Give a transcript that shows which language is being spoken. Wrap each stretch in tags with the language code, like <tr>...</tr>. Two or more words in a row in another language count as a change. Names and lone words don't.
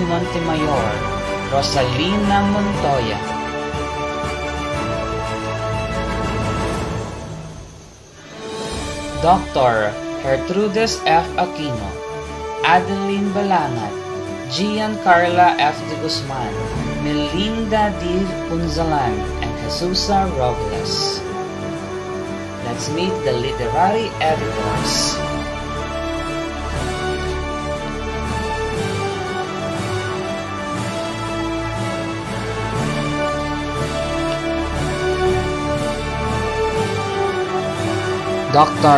<en>Montemayor, Rosalina Montoya, Dr. Gertrudes F. Aquino, Adeline Balangat, Giancarla F. de Guzman, Melinda D. Punzalan, and Jesusa Robles. Let's meet the literary editors. Dr.</en>